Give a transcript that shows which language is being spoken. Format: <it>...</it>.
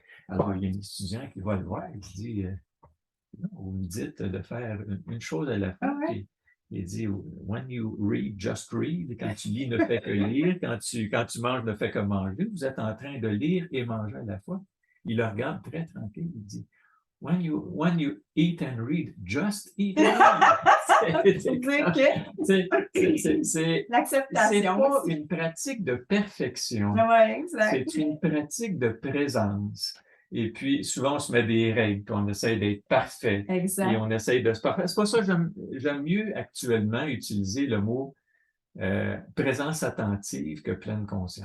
<fr>Alors, il y a un étudiant qui va le voir et il dit vous me dites de faire une chose à la fois. Puis, il dit</fr> <en>when you read, just read.</en> <fr>Quand tu lis, ne fais que lire. Quand tu manges, ne fais que manger. Vous êtes en train de lire et manger à la fois. Il le regarde très tranquille. Il dit</fr> <en>when you eat and read, just eat and read.</en> <fr>C'est l'acceptation. pas une pratique de perfection. Ouais, exact. C'est une pratique de présence. Et puis, souvent, on se met des règles, puis on essaie d'être parfait. Exact. Et on essaie de se parfaire. C'est pour ça que j'aime mieux actuellement utiliser le mot présence attentive que pleine conscience.</fr>